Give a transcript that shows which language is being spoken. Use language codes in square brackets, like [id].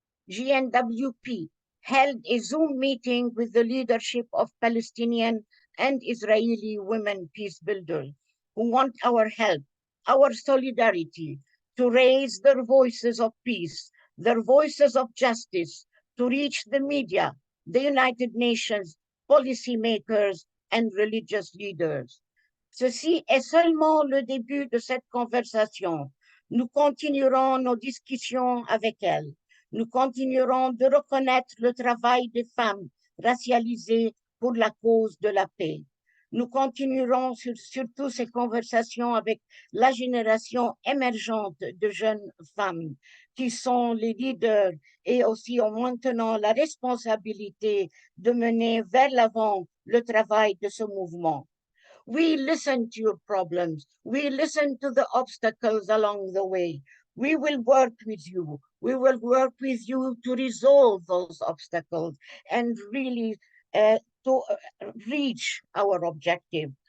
[en] GNWP held a Zoom meeting with the leadership of Palestinian and Israeli women peace builders who want our help, our solidarity to raise their voices of peace, their voices of justice, to reach the media, the United Nations, policymakers and religious leaders. [fr] Ceci est seulement le début de cette conversation. Nous continuerons nos discussions avec elles. Nous continuerons de reconnaître le travail des femmes racialisées pour la cause de la paix. Nous continuerons surtout ces conversations avec la génération émergente de jeunes femmes qui sont les leaders et aussi en maintenant la responsabilité de mener vers l'avant le travail de ce mouvement. [en] We listen to your problems. We listen to the obstacles along the way. We will work with you. We will work with you to resolve those obstacles and really to reach our objective.